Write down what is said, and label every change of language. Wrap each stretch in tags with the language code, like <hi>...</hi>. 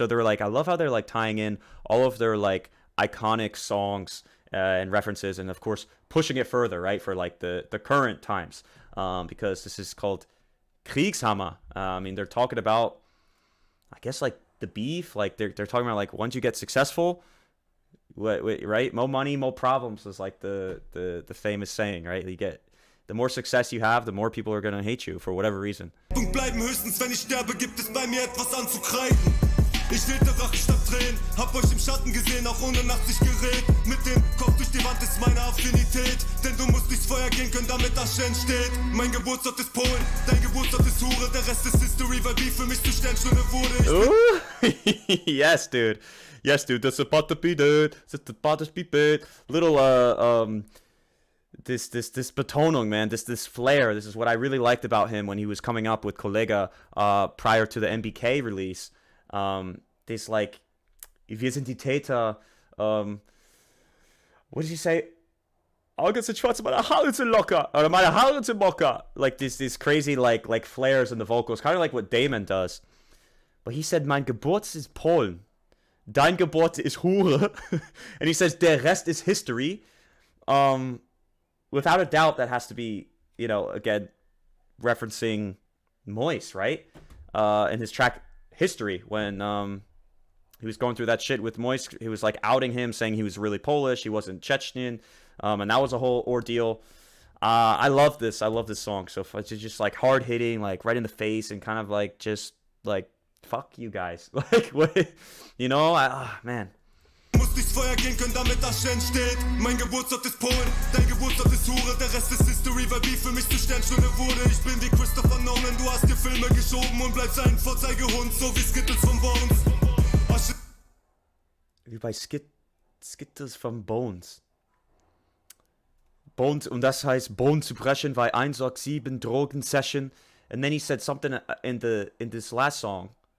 <en>So they're like, I love how they're like tying in all of their like iconic songs and references, and of course pushing it further, right, for like the current times, because this is called KRIEGSHAMMER. I mean, they're talking about, I guess, like the beef, like they're talking about like once you get successful. Right, more money, more problems is like the famous saying, right? You get, the more success you have, the more people are gonna hate you for whatever reason.</en> <de>Bleiben höchstens, wenn ich sterbe, gibt es bei mir etwas anzukreiden. Ich wählte Rache statt Tränen, hab euch im Schatten gesehen, auch ohne Nachtsichtgerät. Mit dem Kopf durch die Wand ist meine Affinität, denn du musst durchs Feuer gehen können, damit Asche entsteht. Mein Geburtsort ist Polen, dein Geburtsort ist Hure, der Rest ist History, weil Beef für mich zur Sternstunde wurde.</de> <en>Yes, dude. Yes, dude, that's about to be dead. That's about to be bad. Little, this Betonung, man, this flair. This is what I really liked about him when he was coming up with Kollegah, prior to the MBK release. This like,</en> <de>wir sind die Täter.</de> <en>What did he say?</en> <de>Augen sind schwarz, meine Haare sind locker, or meine Haare sind mocker.</de> <en>Like these crazy like flares in the vocals, kind of like what Damon does. But he said,</en> <de>mein Geburt ist Polen. Dein Geburt ist Hure.</de> <en>And he says,</en> <de>der Rest</de> <en>is history. Without a doubt, that has to be, you know, again, referencing Moise, right? In his track History, when he was going through that shit with Moise, he was like outing him, saying he was really Polish, he wasn't Chechen, and that was a whole ordeal. I love this song. So it's just like hard hitting, like right in the face, and kind of like just like, fuck you guys. Like, what, you know, man.</en> <de>Muss durchs Feuer gehen können, damit Asche entsteht. Mein Geburtsort ist Polen, dein Geburtsort ist Hure, der Rest ist History, weil Beef für mich zur Sternstunde wurde. Ich bin wie Christopher Nolan, du hast dir Filme geschoben und bleibst ein Vorzeigehund, so wie Skittles von Bones. Asche Wie bei Skittles von Bones. Bones, und das heißt Bone zu brechen, bei 187 Drogen Session.</de> <en>And then he said something in this last song.</en>